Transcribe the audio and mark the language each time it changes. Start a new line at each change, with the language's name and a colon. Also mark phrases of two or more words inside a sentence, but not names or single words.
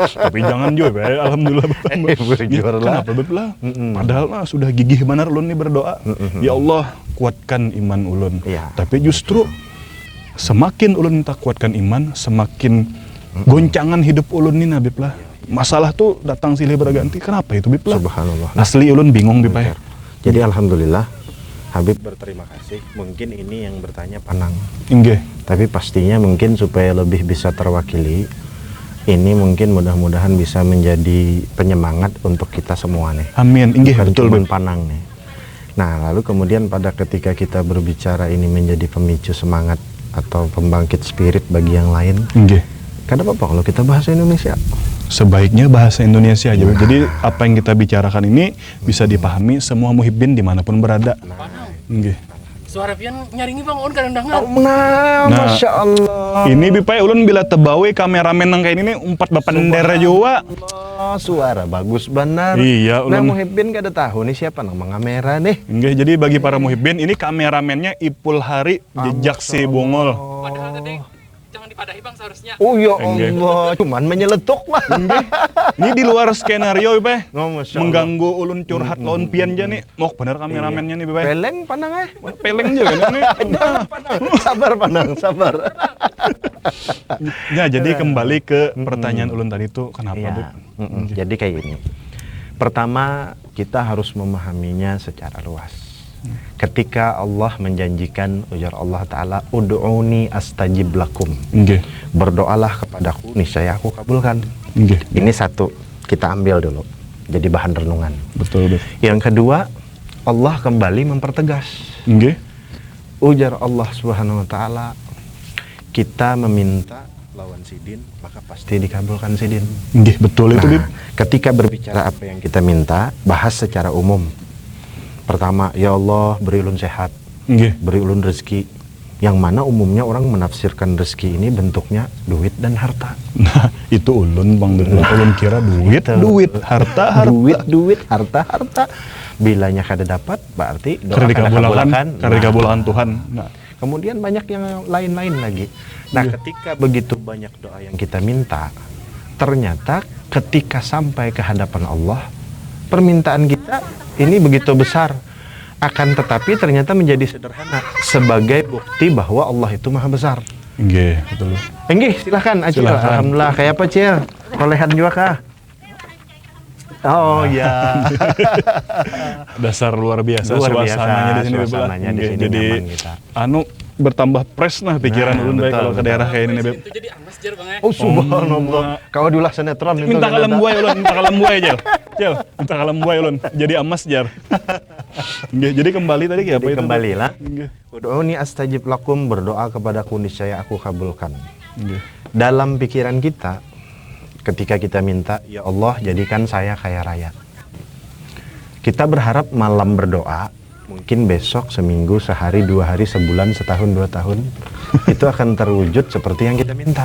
Indonesian: Tapi jangan juga, Alhamdulillah bertambah.
Banjar: Kenapa, Beb lah? Padahal lah sudah gigih benar ulun nih berdoa. Ya Allah, kuatkan iman ulun. Ya. Tapi justru semakin ulun minta kuatkan iman, semakin goncangan hidup ulun nih, Beb lah. Masalah tuh datang silih berganti. Kenapa itu, Beb lah? Subhanallah. Asli ulun bingung, Beb.
Indonesian: Jadi alhamdulillah Habib berterima kasih. Mungkin ini yang bertanya Panang. Nggih. Tapi pastinya mungkin supaya lebih bisa terwakili, ini mungkin mudah-mudahan bisa menjadi penyemangat untuk kita semua nih. Amin. Nggih, Bukan betul, cuma Beb. Panang nih. Nah, lalu kemudian pada ketika kita berbicara ini menjadi pemicu semangat atau pembangkit spirit bagi yang lain. Nggih. Kan apa kalau kita bahasa Indonesia? Sebaiknya bahasa Indonesia aja. Jadi apa yang kita bicarakan ini bisa dipahami semua muhibbin dimanapun berada. Nggih.
Banjar: Suara pian nyaringi Bang On kadang dengar. Nah, Masya Allah. Ini bipai ulun bila tebawe kameramen nang kayak ini umpat bapandera juga. Suara bagus benar. Iya, Nah, ulun. muhibbin kada tahu nih siapa nang mengamera nih.
Indonesian: Nggih, jadi bagi para muhibbin ini kameramennya Ipul Hari Jejak Si Bungol.
Banjar: Padahal tadi jangan dipadahi Bang seharusnya. Oh ya Nggih. Allah, cuman menyeletuk lah.
Indonesian: Ini di luar skenario Beb. Oh, Masya Allah.
Banjar: Mengganggu ulun curhat lawan pian aja nih. Bener kameramennya nih Beb. Peleng panang Peleng juga nih. Sabar Panang, sabar. Ya, jadi kembali ke pertanyaan ulun tadi tuh kenapa, Iya. Beb?
Indonesian: Jadi kayak gini. Pertama, kita harus memahaminya secara luas. Ketika Allah menjanjikan ujar Allah Ta'ala,
Arabic: ادعوني أستجب لكم.
Indonesian: Nggih. Berdoalah kepadaku, niscaya aku kabulkan. Nggih. Ini satu, kita ambil dulu. Jadi bahan renungan. Betul, Beb. Yang kedua, Allah kembali mempertegas. Nggih.
Banjar: Ujar
Arabic: الله سبحانه وتعالى,
Banjar: kita meminta lawan sidin, maka pasti dikabulkan sidin. Nggih, betul itu, Beb.
Indonesian: Ketika berbicara apa yang kita minta, bahas secara umum.
Banjar: Pertama, ya Allah beri ulun sehat, Nggih. beri ulun rezeki, Yang mana umumnya orang menafsirkan rezeki ini bentuknya duit dan harta. Nah, itu ulun Bang Beb. Ulun kira duit, Itu. duit, harta, harta. Duit, harta. Bilanya kada dapat, berarti doa Karena kada dikabulkan, karena Nah, dikabulkan Tuhan. Nah,
Indonesian: kemudian banyak yang lain-lain lagi. Nah, ketika begitu banyak doa yang kita minta, ternyata ketika sampai ke hadapan Allah, permintaan kita ini begitu besar. Akan tetapi ternyata menjadi sederhana sebagai bukti bahwa Allah itu maha besar. nggih, betul. Enggih, silahkan Acil. Silahkan.
Banjar: Alhamdulillah. Kayak apa Cil? Tolehan juga kah? Oh ya. Dasar luar biasa Luar biasa, suasananya di sini Beb. suasananya di Nggih, sini jadi nyaman kita. anu bertambah fresh nah pikiran Nah, ulun baik betul, kalau ke betul. daerah kayak ini Beb. Itu jadi amas jar bang ya. Oh subhanallah. Kau diulah sinetron itu. Minta ternyata. kalam buaya ulun, minta kalam buaya Jel. Jel, minta kalam buaya ulun. Jadi amas jar. Nggih, jadi kembali tadi kayak apa Jadi itu? kembalilah. Nggih.
Arabic: ادعوني أستجب لكم,
Indonesian: berdoa kepadaku niscaya aku kabulkan. Nggih. Dalam pikiran kita ketika kita minta, ya Allah jadikan saya kaya raya. Kita berharap malam berdoa, mungkin besok, seminggu, sehari, 2 hari, sebulan, setahun, 2 tahun, itu akan terwujud seperti yang kita minta.